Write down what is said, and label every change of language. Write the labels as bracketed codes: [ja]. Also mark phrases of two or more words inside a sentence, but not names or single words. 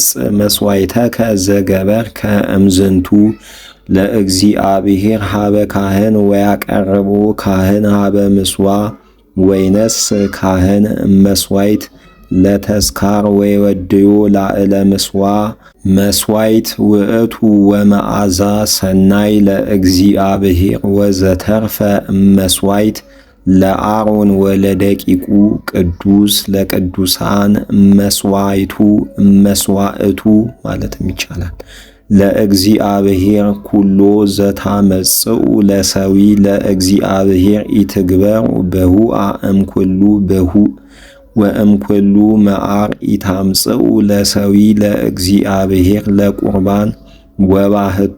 [gez] መስዋዕተከ ዘገበርከ እምዝንቱ ለእግዚአብሔር ሀበ ካህን ወያቀርቦ ካህን ሀበ ምጽዋዕ ወይነስ ካህን መስዋዕት ለተስካር ወይወድዮ ላዕለ ምጽዋዕ መስዋዕት ውእቱ ወመዓዛ ሰናይ ለእግዚአብሔር ወዘተርፈ መስዋዕት ለአሮን ወለደቂቁ ቅዱስ ለቅዱሳን መስዋዕቱ [am] ማለትም ይቻላል። [gez] ለእግዚአብሔር ኩሎ ዘታመጽኡ ለሰዊ ለእግዚአብሔር ኢትግበሩ በሁአ እምኩሉ በሁእ ወእምኩሉ መዓር ኢታምጽኡ ለሰዊ ለእግዚአብሔር ለቁርባን ወባህቱ